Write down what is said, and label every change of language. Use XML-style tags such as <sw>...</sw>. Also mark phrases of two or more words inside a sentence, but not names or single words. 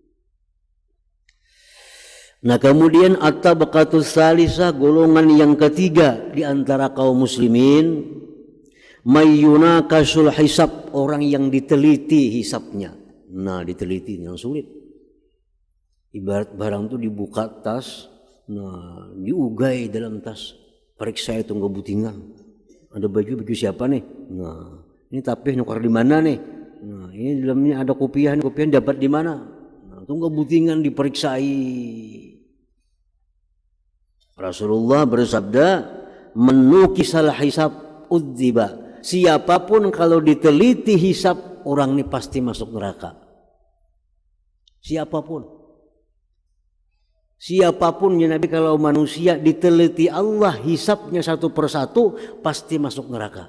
<id>Nah, kemudian</id> <ar>الطبقة الثالثة,</ar> <id>golongan yang ketiga di antara kaum muslimin,</id> <ar>من نوقش الحساب,</ar> <id>orang yang diteliti hisapnya.</id> <bjn>Nah, diteliti yang sulit. Ibarat barang itu dibuka tas, nah diugai dalam tas, periksa itu nggak butingan.</bjn> <id>Ada baju siapa nih?</id> <bjn>Nah, ini tapih nukar di mana nih? Nah, ini dalamnya ada kopiah dapat di mana? Nah, tunggu butingan diperiksai.</bjn> <id>Rasulullah bersabda,</id> <ar>من نوقش الحساب عذب.</ar> <id>Siapapun kalau diteliti hisab, orang ini pasti masuk neraka. Siapapun ya Nabi, kalau manusia diteliti Allah hisabnya satu persatu pasti masuk neraka.</id>